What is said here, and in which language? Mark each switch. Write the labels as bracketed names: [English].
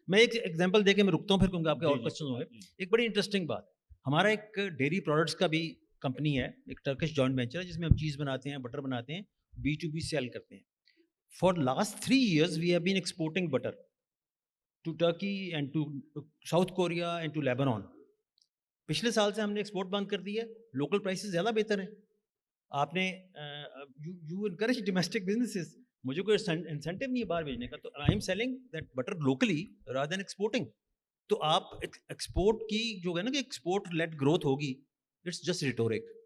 [Urdu] میں ایک ایگزامپل دے کے میں رکتا ہوں, پھر کیونکہ آپ کے اور کوشچن ہوں گے. ایک بڑی انٹرسٹنگ بات, ہمارا ایک ڈیری پروڈکٹس کا بھی کمپنی ہے, ایک ٹرکش جوائنٹ وینچر ہے جس میں ہم چیز بناتے ہیں, بٹر بناتے ہیں, B2B سیل کرتے ہیں. [English] For last 3 years we have been exporting butter to Turkey and to South Korea and to Lebanon. [Urdu] پچھلے سال سے ہم نے ایکسپورٹ بند کر دی ہے, لوکل پرائسز زیادہ بہتر ہیں. آپ نے [English] you encourage domestic businesses, [Urdu] مجھے کوئی انسینٹیو نہیں ہے باہر بھیجنے کا, [English] تو I am selling that butter locally rather than exporting. [Urdu] تو آپ ایکسپورٹ کی جو ہے نا کہ ایکسپورٹ لیٹ گروتھ ہوگی, [English] It's just rhetoric.